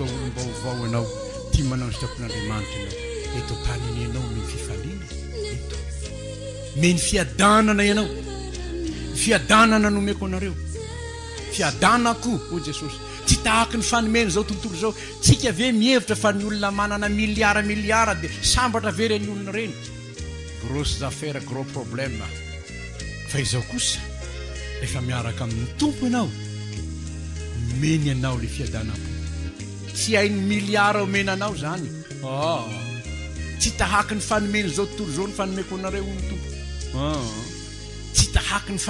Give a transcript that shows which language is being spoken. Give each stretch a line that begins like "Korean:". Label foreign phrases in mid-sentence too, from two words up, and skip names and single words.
Malagasy: olom-baovao ianao tia manao ny sitrapon'Andriamanitra ianao eto tany iny ianao meny fifaliana eto meny fiadanana ianao fiadanana nomeko anareo fiadanako o Jesosy tsy tahaky ny fanomeny zao tontolo zao tsika ve mihevitra fa ny olona manana miliara dia sambatra very ny olona reny
French: grosse affaire gros problème
Malagasy: fa izao kosa rehefa miaraka amin'ny tompo ianao meny ianao le fiadanako tsy hainy miliara omenanao zany tsy tahaky ny fanomeny zao tontolo zao ny fanomeko anareo ny tompo tsy tahaky ny